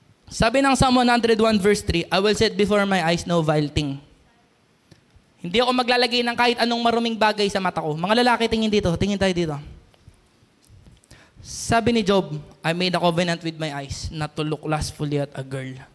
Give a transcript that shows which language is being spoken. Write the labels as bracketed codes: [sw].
[tl] Sabi ng [en] Psalm 101 verse 3, I will set before my eyes no vile thing. [tl] Hindi ako maglalagay ng kahit anong maruming bagay sa mata ko. Mga lalaki, tingin tayo dito. Sabi ni [en] Job, I made a covenant with my eyes not to look lustfully at a girl.